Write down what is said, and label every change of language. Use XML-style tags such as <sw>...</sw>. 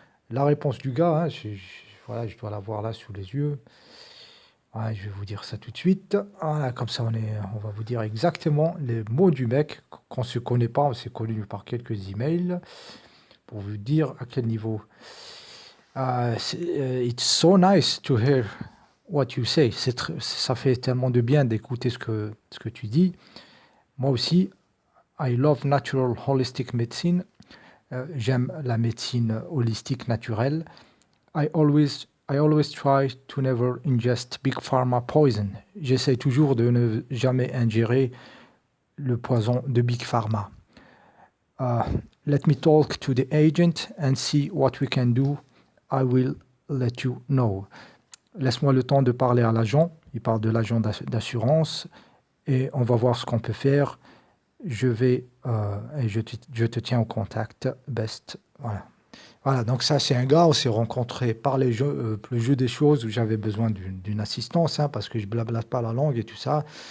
<fr>La réponse du gars, hein, voilà, je dois l'avoir là sous les yeux. Ouais, je vais vous dire ça tout de suite. Voilà, comme ça, on va vous dire exactement les mots du mec qu'on ne se connaît pas. On s'est connu par quelques emails pour vous dire à quel niveau.</fr> <en>It's so nice to hear what you say.</en> <fr>Ça fait tellement de bien d'écouter ce que tu dis. Moi aussi,</fr> <en>I love natural holistic medicine.</en> <fr>J'aime la médecine holistique naturelle.</fr> <en>I always try to never ingest big pharma poison.</en> <fr>J'essaie toujours de ne jamais ingérer le poison de big pharma.</fr> <en>Uh, Let me talk to the agent and see what we can do. I will let you know.</en> <fr>Laisse-moi le temps de parler à l'agent. Il parle de l'agent d'assurance et on va voir ce qu'on peut faire. Et je te tiens au contact. Best. Voilà. Voilà, donc ça, c'est un gars, on s'est rencontrés par le jeu des choses où j'avais besoin d'une assistance, hein, parce que je blablate pas la langue et tout ça.</fr>